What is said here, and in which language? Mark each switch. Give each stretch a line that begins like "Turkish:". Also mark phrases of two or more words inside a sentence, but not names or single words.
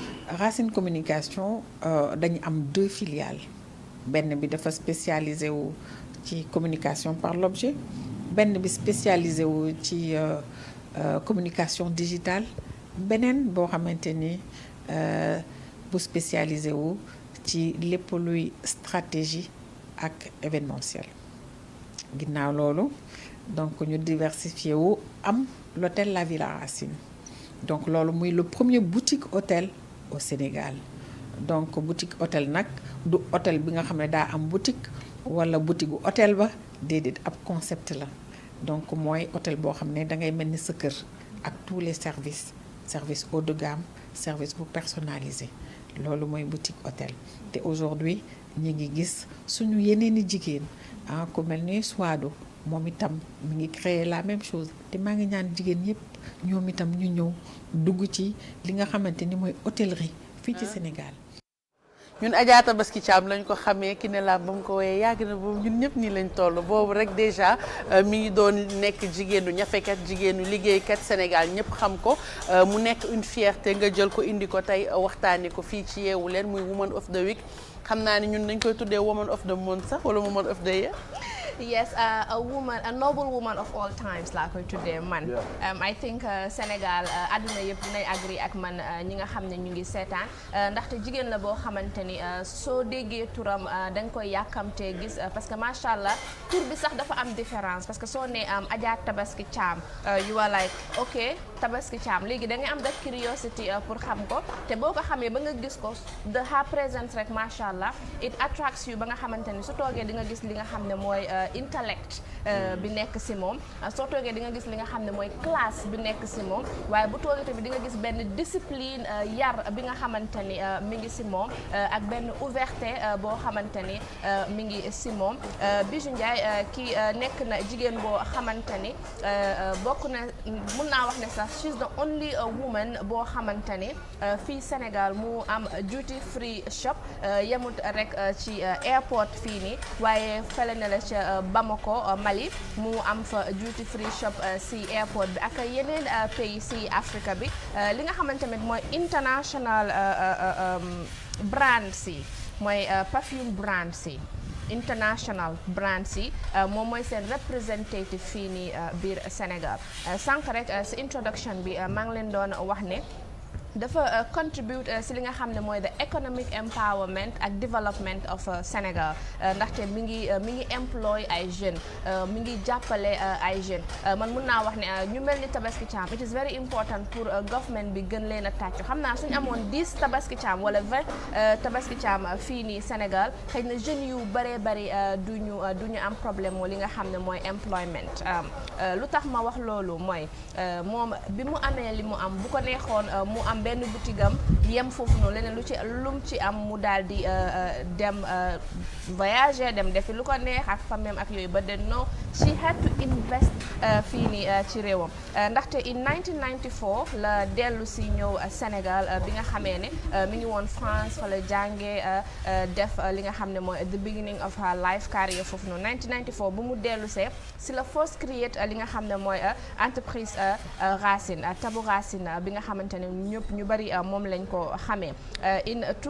Wolof: dañu am 2 filiales benn bi dafa spécialisé wu ci
French: communication par l'objet
Wolof: benn bi spécialisé wu ci
French: communication digitale
Wolof: beneen boo xamante ni bu spécialisé wu ci lépp luy stratégie ak événementiel ginnaaw loolu donc ñu diversifié wu am l'hôtel La Villa Racine donc loolu muy
French: le premier boutique hôtel au Sénégal
Wolof: donc
French: boutique hôtel
Wolof: nag du hôtel bi nga xam ne daa am boutique wala boutique gu hôtel ba déedéet ab concept la donc mooy hôtel boo xam ne da ngay mel ni sa kër ak
French: tous les services haut de gamme
Wolof: service bu personnalisé loolu mooy
French: boutique hôtel
Wolof: te aujourd'hui ñi ngi gis suñu yeneeni jigéen ku mel ni Suado moom itam mi ngi créer
French: la même chose
Wolof: te maa ngi ñaan jigéen yépp ñoom itam ñu ñëw dugg ci li nga xamante ni mooy hôtellerie fii ci Sénégal. ñun Adja Tabaski Thiam lañ ko xamee ki ne la ba mu ko woyee yàgg na boobu ñun ñëpp nii lañ toll boobu rek déjà mi ngi doon nekk jigéenu ñafekat jigéenu liggéeykat Sénégal ñëpp xam ko mu nekk une fierté nga jël ko indi ko tey waxtaanee ko fii ci Yeewu Leen muy
English: Woman of the Week
Wolof: xam naa ni ñun dañ koy tuddee
English: Woman of the Month
Wolof: sax wala
English: Woman of the Year. Yes, a noble woman of all times
Wolof: laa koy tuddee man.
English: I think
Wolof: Sénégal àdduna yëpp dinay agree ak man ñi nga xam ne ñu ngi seetaan ndaxte jigéen la boo xamante ni soo déggee turam da nga koy yàkkamtee gis
French: parce que
Arabic: macha allah
Wolof: tur bi sax dafa am différence
French: parce que
Wolof: soo nee Adja Tabaski Thiam
English: you are like ok
Wolof: Tabaski Thiam léegi da nga am
English: that curiosity
Wolof: pour xam ko te boo ko xamee ba nga gis ko de
English: her presence
Wolof: rek
Arabic: macha allah
English: it attracts you
Wolof: ba nga xamante ni su toogee di nga gis li nga xam ne mooy intellect bi nekk ci moom soo toogee di nga gis li nga xam ne mooy classe bi nekk ci moom waaye bu toogee tamit di nga gis benn discipline yar bi nga xamante ni mi ngi ci moom ak benn ouverture boo xamante ni mi ngi ci moom Bijou Ndiaye kii nekk na jigéen boo xamante ni bokk na mun naa wax ne sax
English: she's the only woman
Wolof: boo xamante ni fii Sénégal mu am
English: duty free shop
Wolof: yemut rek ci airport fii nii waaye fele na la ca Bamako Mali mu am fa
English: duty free shop
Wolof: ci airport bi ak yeneen pays ci Afrique bi li nga xamante ne mooy international brands yi mooy
English: perfume brands
Wolof: yi
English: international brands
Wolof: yi moom mooy seen représentative fii nii biir Sénégal sànq rek ci introduction bi maa ngi leen doon wax ne dafa contribute si li nga xam ne mooy
English: the economic empowerment
Wolof: ak
English: development of Sénégal
Wolof: ndaxte mi ngi employ ay jeunes mi ngi jàppale ay jeunes man mun naa wax ne ñu mel ni Tabaski Cham
English: it is very important
Wolof: pour government bi gën leen a tàccu xam naa suñu amoon 10 Tabaski Cham wala 20 Tabaski Cham fii nii Sénégal xëy na jeunes yu bëree bëri duñu am problème moo li nga xam ne mooy employment lu tax ma wax loolu mooy moom bi mu amee li mu am bu ko neexoon mu am benn boutigam yem foofu noonu leneen lum ci am mu daal di dem voyager dem defi lu ko neex ak famem ak yooyu ba de
English: no she had to invest
Wolof: fii nii ci réewam ndaxte in 1994 la dellu si ñëw Sénégal bi nga xamee ne mi ngi woon France fa la jàngee def li nga xam ne mooy
English: the beginning of her life career
Wolof: foofu noonu 1994 bu mu dellu see si la
English: first create
Wolof: li nga xam ne mooy entreprise Racine Tabu Racine bi nga xamante ne ñëpp ñu bari moom lañ ko xamee in